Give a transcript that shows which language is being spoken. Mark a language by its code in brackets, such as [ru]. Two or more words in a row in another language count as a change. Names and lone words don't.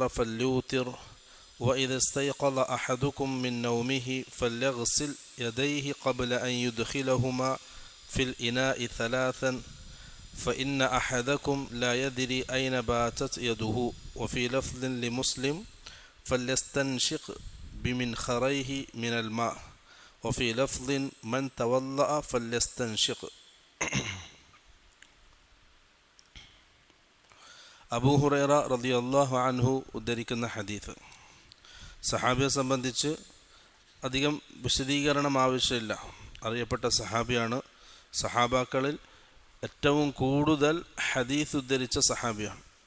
[ar] فليوتر وإذا استيقظ أحدكم من نومه فليغسل يديه قبل أن يدخلهما في الإناء ثلاثا فإن أحدكم لا يدري أين باتت يده وفي لفظ لمسلم فليستنشق بمنخريه من الماء وفي لفظ من توضأ فليستنشق. [ml] അബൂ ഹുറൈറ [ar] رضي الله عنه [ml] ഉദ്ധരിക്കുന്ന ഹദീസ്. സഹാബിയെ സംബന്ധിച്ച് അധികം വിശദീകരണം ആവശ്യമില്ല, അറിയപ്പെട്ട സഹാബിയാണ്. സഹാബാക്കളിൽ ഏറ്റവും കൂടുതൽ ഹദീസ് ഉദ്ധരിച്ച സഹാബിയാണ്.